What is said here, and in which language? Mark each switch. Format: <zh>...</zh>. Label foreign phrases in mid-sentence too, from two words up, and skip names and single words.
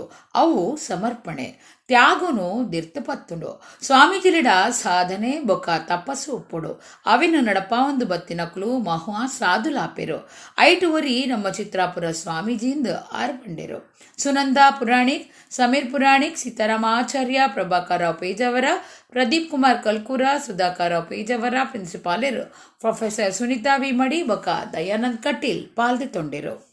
<tcy>ಅವು ಸಮರ್ಪಣೆ ತ್ಯಾಗುನು ದಿರ್ತಪತ್ತುಂಡು. ಸ್ವಾಮೀಜಿಲಿಡ ಸಾಧನೆ ಬೊಕ್ಕ ತಪಸ್ಸು ಒಪ್ಪುಡು. ಅವಿನ ನಡಪ ಒಂದು ಬತ್ತಿನಕ್ಲು ಮಹುವಾ ಸಾಧುಲಾಪೆರು. ಐಟುವರಿ ನಮ್ಮ ಚಿತ್ರಾಪುರ ಸ್ವಾಮೀಜಿಯಿಂದ ಆರ್ಪಂಡಿರು. ಸುನಂದಾ ಪುರಾಣಿಕ್, ಸಮೀರ್ ಪುರಾಣಿಕ್, ಸೀತಾರಾಮಾಚಾರ್ಯ, ಪ್ರಭಾಕರ ರಾವ್ ಪೇಜಾವರ, ಪ್ರದೀಪ್ ಕುಮಾರ್ ಕಲ್ಕೂರ, ಸುಧಾಕರ್ ರಾವ್ ಪೇಜಾವರ, ಪ್ರಿನ್ಸಿಪಾಲರು ಪ್ರೊಫೆಸರ್ ಸುನೀತಾ ವಿ ಮಡಿ ಬೊಕ್ಕ ದಯಾನಂದ್ ಕಟೀಲ್ ಪಾಲ್ದೊಂಡಿರು.</tcy>